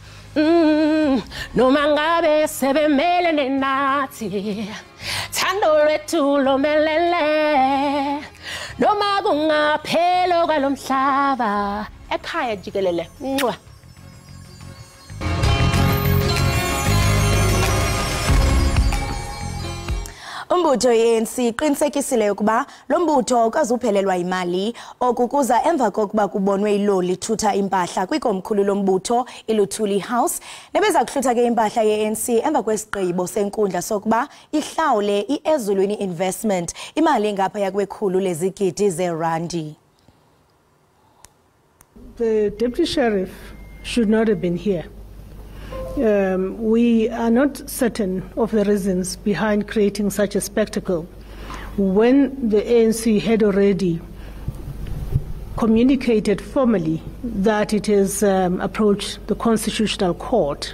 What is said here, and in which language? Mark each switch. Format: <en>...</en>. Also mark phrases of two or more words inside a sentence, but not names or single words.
<zu>noma ngabe sebemelene nathi thando lwethu lomelele noma kungaphelo kwalomhlaba Ekhaya Jikelele ncwa.</zu> <xh>Umbutho yensi iqinisekisile ukuba lo mbutho ukazuphelelwa imali okukuza emva kokuba kubonwe iloli ithutha impahla kwikomkhulu lombutho iLuthuli House nebeza kuhlutha ke impahla yeNC emva kwesigqibo senkundla sokuba ihlawule iEzulwini Investment imali engapha yakwekhulu lezigidi zerandi.</xh> <en>The deputy sheriff should not have been here. We are not certain of the reasons behind creating such a spectacle when the ANC had already communicated formally that it has approached the Constitutional Court.</en>